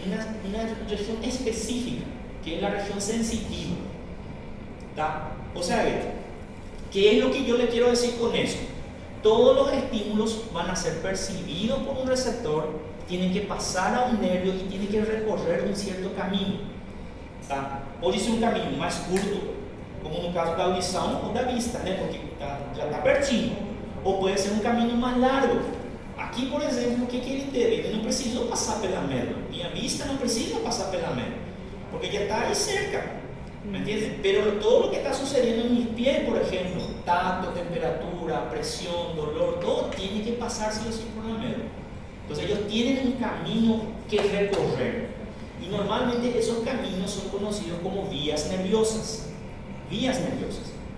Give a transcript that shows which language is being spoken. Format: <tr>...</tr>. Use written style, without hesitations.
<es>Una región específica, que es la región sensitiva. ¿Tá? O sea, ¿qué es lo que yo le quiero decir con eso? Todos los estímulos van a ser percibidos por un receptor, tienen que pasar a un nervio y tienen que recorrer un cierto camino.</es> <pt>Tá? Pode ser um caminho mais curto, como no caso da audição ou da vista, né? Porque já está pertinho. Ou pode ser um caminho mais largo. Aqui, por exemplo, o que ele teve? Ele não precisou passar pela médula. Minha vista não precisa passar pela médula, porque já está aí cerca.</pt> <es>¿Me entiendes? Pero todo lo que está sucediendo en mis pies, por ejemplo, tacto, temperatura, presión, dolor, todo tiene que pasar sí o sí por la médula. Entonces ellos tienen un camino que recorrer. Y normalmente esos caminos son conocidos como vías nerviosas. Vías nerviosas.</es>